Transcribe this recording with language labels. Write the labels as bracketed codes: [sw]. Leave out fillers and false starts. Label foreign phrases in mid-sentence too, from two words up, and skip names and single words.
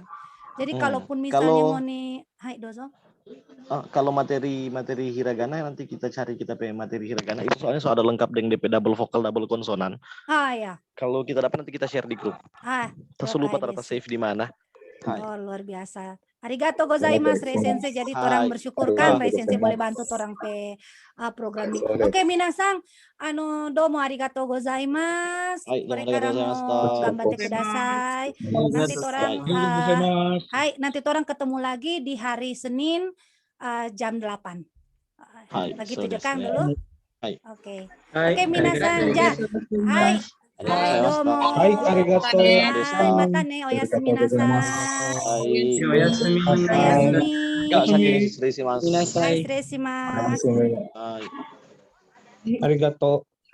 [id] Jadi kalaupun misalnya ngoni, [ja] はい、どうぞ. [id] Kalau materi hiragana nanti kita cari materi hiragana itu soalnya ada lengkap dengan DP double vokal double konsonan. Ya. Kalau kita dapat nanti kita share di grup. Terus lupa ternyata save di mana. Oh, luar biasa. [ja] ありがとうございます先生. [id] Jadi orang bersyukur kan Sensei boleh bantu orang pe program ini. Oke, [ja] 皆さんどうもありがとうございます. これからも頑張ってください. [id] Nanti orang ketemu lagi di hari Senin jam 8. Begitu juga Kang dulu. Oke, [ja] 皆さんじゃ. [id] Hai. [ja] Hai, domo. はい、ありがとう. はい、またね、おやすみなさい. Oyasumi. はい、しつれいします. Arigato.